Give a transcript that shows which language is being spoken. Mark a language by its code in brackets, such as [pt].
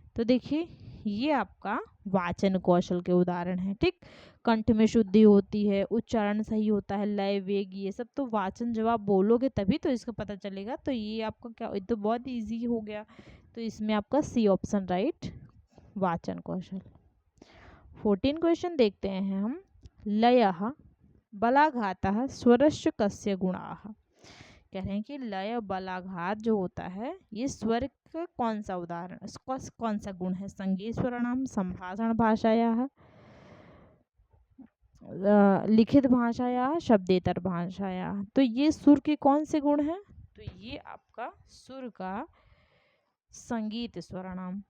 [hi] तो देखिए ये आपका वाचन कौशल के उदाहरण है। ठीक, कंठ में शुद्धि होती है, उच्चारण सही होता है, लय, वेग, ये सब तो वाचन जब आप बोलोगे तभी तो इसका पता चलेगा। तो ये आपका क्या, ये तो बहुत इजी हो गया। तो इसमें आपका सी ऑप्शन राइट, वाचन कौशल। 14 क्वेश्चन देखते हैं हम, [sa] लयः बलाघातः स्वरस्य कस्य गुणाः। [hi] कह रहे हैं कि लय बलाघात जो होता है ये स्वर का कौन सा उदाहरण, कौन सा गुण है, [sa] संगीत स्वरणाम, संभाषण भाषायाः, लिखित भाषायाः, शब्देतर भाषायाः। [hi] तो ये सुर के कौन से गुण हैं, तो ये आपका सुर का संगीत स्वरणाम।